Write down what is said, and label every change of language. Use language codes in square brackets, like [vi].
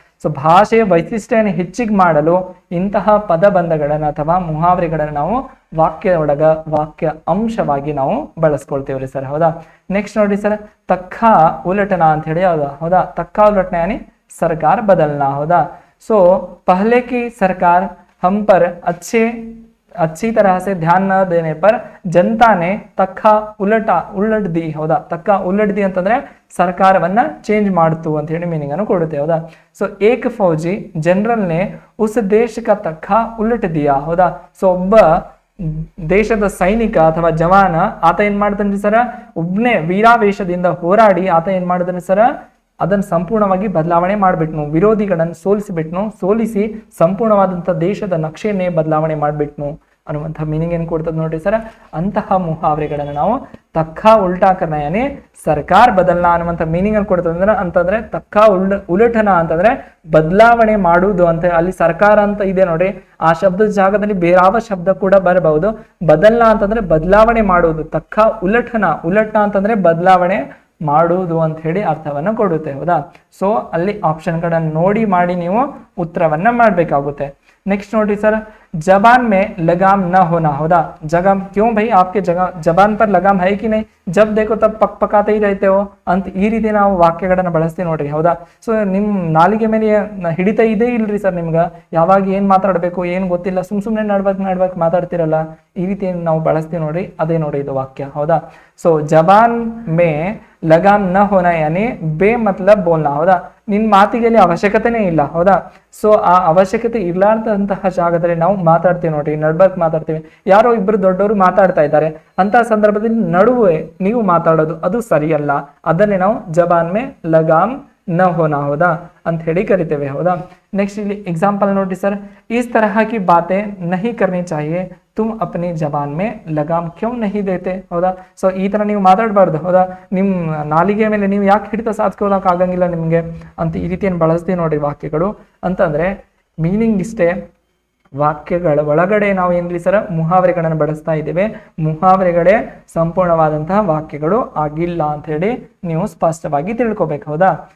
[kn] So ಭಾಷೆಯ ವೈಶಿಷ್ಟ್ಯನ ಹೆಚ್ಚಿಗೆ ಮಾಡಲು ಇಂತಹ ಪದಬಂಧಗಳನ್ನ ಅಥವಾ ಮುಹಾವರೆಗಳನ್ನ ನಾವು ವಾಕ್ಯ ಒಳಗ ವಾಕ್ಯ ಅಂಶವಾಗಿ ನಾವು ಬಳಸ್ಕೊಳ್ತೇವ್ರಿ ಸರ್, ಹೌದಾ. ನೆಕ್ಸ್ಟ್ ನೋಡಿ ಸರ್, [hi] ತಕ್ಕಾ ಉಲಟನಾ [kn] ಅಂತ ಹೇಳಿ, ಹೌದಾ. [hi] ತಕ್ಕಾ ಉಲಟನಾ ಯಾನಿ ಸರ್ಕಾರ ಬದಲ್ನಾ, [kn] ಹೌದಾ. [hi] सो पहले की सरकार हम पर अच्छी तरह से ध्यान न देने पर जनता ने तक्का उलट दी, ಹೌದಾ. ತಕ್ಕ ಉಲ್ಲಟ್ ದಿ [kn] ಅಂತಂದ್ರೆ ಸರ್ಕಾರವನ್ನ ಚೇಂಜ್ ಮಾಡ್ತು ಅಂತ ಹೇಳಿ ಮೀನಿಂಗ್ ಅನ್ನು ಕೊಡುತ್ತೆ, ಹೌದಾ. [hi] ಸೊ ಏಕ ಫೌಜಿ ಜನರಲ್ ನೆ ಉಸ್ ದೇಶ ಕಾ ತಕ್ಕಾ ಉಲ್ಲಟ್ ದಿಯಾ, ಹೌದಾ. [kn] ಸೊ ಒಬ್ಬ ದೇಶದ ಸೈನಿಕ ಅಥವಾ ಜವಾನ ಆತ ಏನ್ ಮಾಡ್ತಾನ್ರಿ ಸರ, ಒಬ್ನೇ ವೀರಾವೇಶದಿಂದ ಹೋರಾಡಿ ಆತ ಏನ್ ಮಾಡಿದಾನೆ ಸರ, ಅದನ್ನ ಸಂಪೂರ್ಣವಾಗಿ ಬದಲಾವಣೆ ಮಾಡ್ಬಿಟ್ನು, ವಿರೋಧಿಗಳನ್ನು ಸೋಲಿಸಿ ಸಂಪೂರ್ಣವಾದಂಥ ದೇಶದ ನಕ್ಷೆಯನ್ನೇ ಬದಲಾವಣೆ ಮಾಡ್ಬಿಟ್ನು ಅನ್ನುವಂಥ ಮೀನಿಂಗ್ ಏನು ಕೊಡ್ತದೆ ನೋಡ್ರಿ ಸರ್. ಅಂತಹ ಮುಹಾವರೆಗಳನ್ನು ನಾವು [hi] ತಕ್ಕಾ ಉಲ್ಟಾ ಕರ್ನಯನೇ ಸರ್ಕಾರ ಬದಲ್ನಾ [kn] ಅನ್ನುವಂಥ ಮೀನಿಂಗ್ ಅನ್ನು ಕೊಡ್ತದೆ. ಅಂತಂದ್ರೆ [hi] ತಕ್ಕಾ ಉಲಟನ [kn] ಅಂತಂದ್ರೆ ಬದಲಾವಣೆ ಮಾಡುವುದು ಅಂತ, ಅಲ್ಲಿ ಸರ್ಕಾರ ಅಂತ ಇದೆ ನೋಡಿ, ಆ ಶಬ್ದದ ಜಾಗದಲ್ಲಿ ಬೇರಾವ ಶಬ್ದ ಕೂಡ ಬರಬಹುದು. ಬದಲ್ನಾ ಅಂತಂದ್ರೆ ಬದಲಾವಣೆ ಮಾಡುವುದು, [hi] ತಕ್ಕಾ ಉಲಟನ [kn] ಅಂತಂದ್ರೆ ಬದಲಾವಣೆ ಮಾಡುವುದು ಅಂತ ಹೇಳಿ ಅರ್ಥವನ್ನ ಕೊಡುತ್ತೆ, ಹೌದಾ. ಸೊ ಅಲ್ಲಿ ಆಪ್ಷನ್ ಗಳನ್ನ ನೋಡಿ ಮಾಡಿ ನೀವು ಉತ್ತರವನ್ನ ಮಾಡ್ಬೇಕಾಗುತ್ತೆ. [hi] नेक्स्ट [kn] नोटिस [hi] सर, जबान में लगाम न होना, हौदा. जबान क्यों भाई, आपके जबान पर लगाम है कि नहीं, जब देखो तब पक पकाते ही रहते हो [kn] ಅಂತ ಈ ರೀತಿ ನಾವು ವಾಕ್ಯಗಳನ್ನು ಬಳಸ್ತೀವಿ ನೋಡ್ರಿ, ಹೌದಾ. ಸೊ ನಿಮ್ ನಾಲಿಗೆ ಮೇಲೆ ಹಿಡಿತ ಇದೆ ಇಲ್ರಿ ಸರ್, ನಿಮ್ಗ ಯಾವಾಗ ಏನ್ ಮಾತಾಡ್ಬೇಕು ಏನ್ ಗೊತ್ತಿಲ್ಲ, ಸುಮ್ನೆ ನಡ್ಬೇಕು ಮಾತಾಡ್ತಿರಲ್ಲ, ಈ ರೀತಿ ನಾವು ಬಳಸ್ತೀವಿ ನೋಡ್ರಿ, ಅದೇ ನೋಡಿ ಇದು ವಾಕ್ಯ, ಹೌದಾ. [hi] ಸೊ ಜಬಾನ್ ಮೇ ಲಗಾಮ್ ನ ಹೋನಾ ಯಾನಿ ಬೇ ಮತ್ಲಬ್ ಬೋಲ್ನಾ, ಹೌದಾ. [kn] ನಿನ್ ಮಾತಿಗೆ ಅವಶ್ಯಕತೆನೇ ಇಲ್ಲ, ಹೌದಾ. ಸೊ ಆ ಅವಶ್ಯಕತೆ ಇರ್ಲಾರ್ದಂತಹ ಜಾಗದಲ್ಲಿ ನಾವು ಮಾತಾಡ್ತೀವಿ ನೋಡ್ರಿ, ನಡ್ಬರ್ಕ್ ಮಾತಾಡ್ತೀವಿ. ಯಾರೋ ಇಬ್ರು ದೊಡ್ಡವರು ಮಾತಾಡ್ತಾ ಇದ್ದಾರೆ, ಅಂತ ಸಂದರ್ಭದಲ್ಲಿ ನಡುವೆ ನೀವು ಮಾತಾಡೋದು ಅದು ಸರಿಯಲ್ಲ, ಅದನ್ನೇ ನಾವು [hi] ಜಬಾನ್ ಮೇ ಲಗಾಮ್ ನ ಹೋನಾ, [kn] ಹೌದಾ ಅಂತ ಹೇಳಿ ಕರಿತೇವೆ, ಹೌದಾ. ನೆಕ್ಸ್ಟ್ ಇಲ್ಲಿ ಎಕ್ಸಾಂಪಲ್ ನೋಡಿ ಸರ್, [hi] इस तरह की बातें नहीं करनी चाहिए, तुम अपनी जबान में लगाम क्यों नहीं देते, ಹೌದಾ. [kn] ಸೊ ಈ ತರ ನೀವು ಮಾತಾಡಬಾರ್ದು, ಹೌದಾ. ನಿಮ್ ನಾಲಿಗೆ ಮೇಲೆ ನೀವು ಯಾಕೆ ಹಿಡಿತ ಸಾಧಿಸ್ಕೊಳ್ಳೋಕೆ ಆಗಂಗಿಲ್ಲ ನಿಮ್ಗೆ ಅಂತ ಈ ರೀತಿಯನ್ನು ಬಳಸ್ತೀವಿ ನೋಡಿ ವಾಕ್ಯಗಳು. ಅಂತಂದ್ರೆ ಮೀನಿಂಗ್ ಇಷ್ಟೇ, ವಾಕ್ಯಗಳ ಒಳಗಡೆ ನಾವು ಏನ್ರಿ ಸರ್ ಮುಹಾವರೆಗಳನ್ನು ಬಳಸ್ತಾ ಇದ್ದೇವೆ, ಮುಹಾವರೆಗಳೇ ಸಂಪೂರ್ಣವಾದಂತಹ ವಾಕ್ಯಗಳು ಆಗಿಲ್ಲ ಅಂತ ಹೇಳಿ ನೀವು ಸ್ಪಷ್ಟವಾಗಿ ತಿಳ್ಕೊಬೇಕು, ಹೌದಾ.